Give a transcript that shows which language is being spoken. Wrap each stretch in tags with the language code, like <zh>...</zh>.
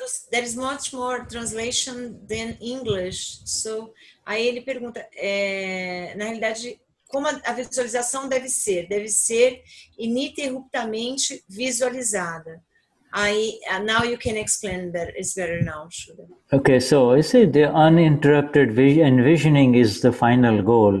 <en>There is much more translation than English.</en> <pt>So, aí ele pergunta, na realidade, como a visualização deve ser? Deve ser ininterruptamente visualizada.</pt> <en>Now you can explain better. It's better now, Shuddha. Okay, so I say the uninterrupted envisioning is the final goal.</en>